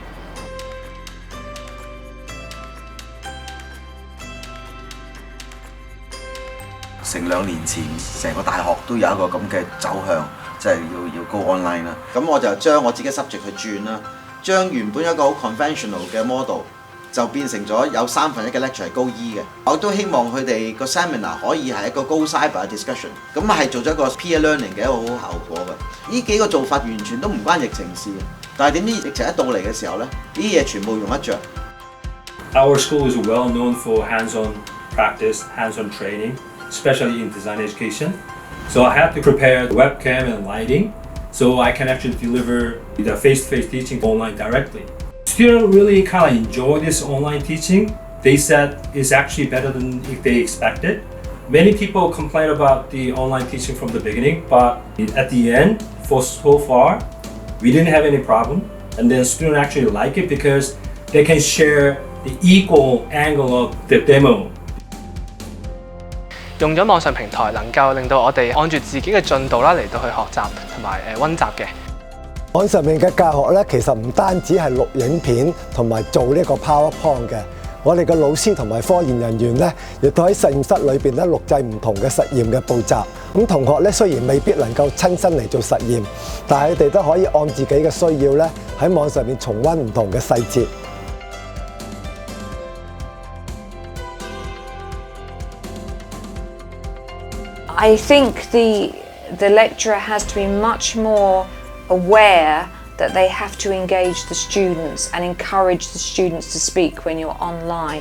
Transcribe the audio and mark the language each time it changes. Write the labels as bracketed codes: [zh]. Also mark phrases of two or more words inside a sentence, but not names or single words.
[yue] 成2年前，成個大學都有一個咁嘅走向，即係要 [en] go online [yue] 啦。咁我就將我自己 subject 去轉啦，將原本一個好 conventional 嘅 model 就變成咗有1/3嘅 lecture 係高 E 嘅。我都希望佢哋個 seminar 可以係一個高 cyber 嘅 discussion， 咁係做咗一個 [en] peer learning [yue] 嘅一個好效果嘅。呢幾個做法完全都唔關疫情事嘅，但係點知疫情一到嚟嘅時候咧，呢啲嘢全部用得着。 [en] Our school is well known for hands-on practice, hands-on training.Especially in design education. So I had to prepare the webcam and lighting so I can actually deliver the face-to-face teaching online directly. Students really kind of enjoy this online teaching. They said it's actually better than if they expected. Many people complain about the online teaching from the beginning, but at the end, for so far, we didn't have any problem. And then students actually like it because they can share the equal angle of the demo. [yue] 用咗網上平台，能夠令到我哋按住自己嘅進度啦嚟到去學習同埋溫習嘅。網上面嘅教學咧，其實唔單止係錄影片同埋做呢個 PowerPoint 嘅，我哋嘅老師同埋科研人員咧，亦都喺實驗室裏邊咧錄製唔同嘅實驗嘅步驟。咁同學咧雖然未必能夠親身嚟做實驗，但係佢哋都可以按自己嘅需要咧喺網上面重溫唔同嘅細節。 [en] I think the lecturer has to be much more aware that they have to engage the students and encourage the students to speak when you're online.